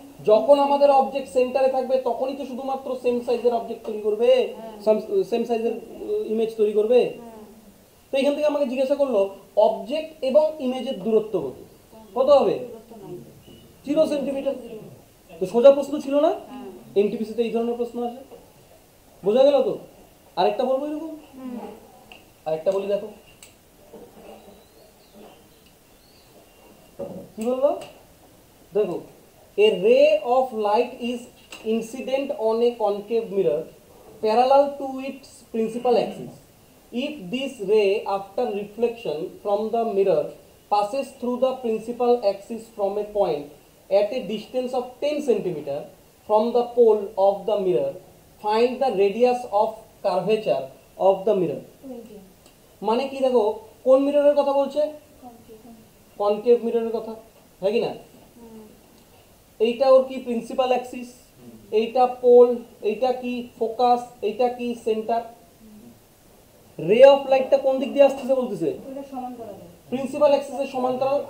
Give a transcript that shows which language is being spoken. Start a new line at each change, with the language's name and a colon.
Bangla: যখন আমাদের অবজেক্ট সেন্টারে থাকবে তখনই তো শুধুমাত্র সেম সাইজের অবজেক্ট তৈরি করবে, সেম সাইজের ইমেজ তৈরি করবে। তো এখান থেকে আমাকে জিজ্ঞাসা করলো অবজেক্ট এবং ইমেজের দূরত্ব কত? কত হবে? 0 সেন্টিমিটার। তো সোজা প্রশ্ন ছিল না, এনটিপিসিতে এই ধরনের প্রশ্ন আসে, বোঝা গেল তো? আরেকটা বলবো এরকম, আরেকটা বলি দেখো কি বলবো, দেখো
English: a ray of light is incident on a concave mirror parallel to its principal axis. If this ray after reflection from the mirror passes through the principal axis from a point at a distance of 10 centimeter from the pole of the mirror, find the radius of curvature of the mirror.
Bangla: মানে কি দেখো কোন মিররের কথা বলছে, concave মিররের কথা, হ্যাঁ কি না? এইটা ওর কি প্রিন্সিপাল অ্যাক্সিস, এইটা পোল, এইটা কি ফোকাস, এইটা কি সেন্টার। রে অফ লাইটটা কোন দিক দিয়ে আসতেছে বলতেছে, প্রিন্সিপাল অ্যাক্সিসের সমান্তরাল।